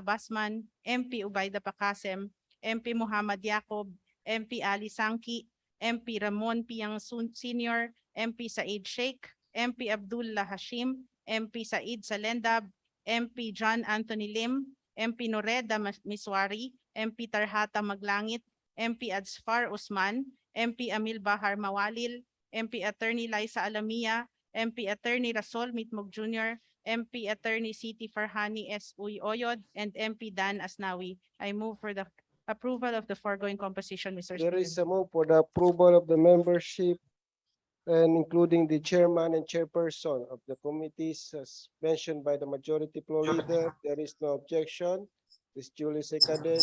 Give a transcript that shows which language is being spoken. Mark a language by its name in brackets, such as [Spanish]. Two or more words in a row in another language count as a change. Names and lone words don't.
[English] Basman, MP Ubayda Pakasem, MP Muhammad Yacob, MP Ali Sangki, MP Ramon Piang Senior, MP Said Sheikh, MP Abdullah Hashim, MP Said Salendab, MP John Anthony Lim, MP Noreda Miswari, MP Tarhata Maglangit, MP Adsfar Usman, MP Amil Bahar Mawalil, MP Attorney Liza Alamia, MP Attorney Rasol Mitmog Jr., MP Attorney Siti Farhani S. Uy Oyod, and MP Dan Asnawi. I move for the approval of the foregoing composition, Mr. There Speaker. is a move for the approval of the membership and including the chairman and chairperson of the committees as mentioned by the Majority Floor Leader. There is no objection. This duly seconded.